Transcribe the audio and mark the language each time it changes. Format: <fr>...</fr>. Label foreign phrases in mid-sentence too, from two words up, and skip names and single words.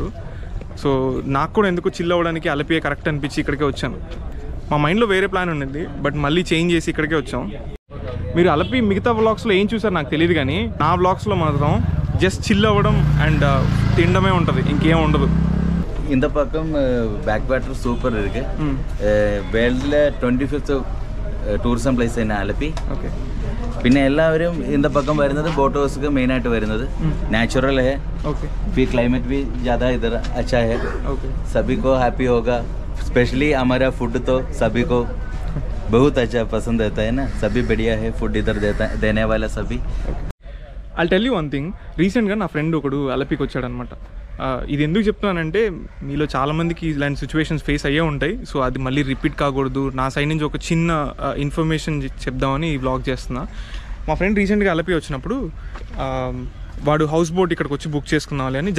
<te>సో నాకు కూడా ఎందుకు చిల్ అవ్వడానికి అలపియే కరెక్ట్ అనిపించి ఇక్కడికే వచ్చాను. మా మైండ్లో వేరే ప్లాన్ ఉన్నది, బట్ మళ్ళీ చేంజ్ చేసి ఇక్కడికే వచ్చాం. మీరు అలపి మిగతా వ్లాగ్స్లో ఏం చూసారు నాకు తెలియదు, కానీ నా వ్లాగ్స్లో మాత్రం</te> <en>just chill</en> <te>అవ్వడం అండ్ తినడమే ఉంటుంది, ఇంకేం ఉండదు.</te> <ta>இந்த பக்கம்</ta> <en>back water super</en> <ta>இருக்கு.</ta> <ml>வேர்ல்டில் 25th</ml> <en>tourism place</en> <ml>തന്നെ ആലപ്പി. ഓക്കെ. പിന്നെ എല്ലാവരും ഇന്ന പക്കം വരുന്നത്</ml> <en>boat house main</en> <ml>ആയിട്ട് വരുന്നത്.</ml> <hi>नेचुरल है. ओके. फिर क्लाइमेट भी ज़्यादा इधर अच्छा है. ओके. सभी को हैप्पी होगा. स्पेशली हमारा फूड तो सभी को बहुत अच्छा पसंद आता है ना. सभी बढ़िया है फूड इधर देने वाला सभी.</hi> <en>I'll tell you one thing.</en> <te>రీసెంట్గా నా ఫ్రెండ్ ఒకడు అలపికి వచ్చాడనమాట. ఇది ఎందుకు చెప్తున్నానంటే మీలో చాలామందికి ఇలాంటి</te> <en>situations face</en> <te>అయ్యే ఉంటాయి. సో అది మళ్ళీ రిపీట్ కాకూడదు, నా సైడ్ నుంచి ఒక చిన్న ఇన్ఫర్మేషన్ చెప్దామని ఈ వ్లాగ్ చేస్తున్నా. మా ఫ్రెండ్ రీసెంట్గా అలపి వచ్చినప్పుడు వాడు</te> <en>house boat</en> <te>ఇక్కడికి వచ్చి బుక్ చేసుకున్నావాలి అని.</te>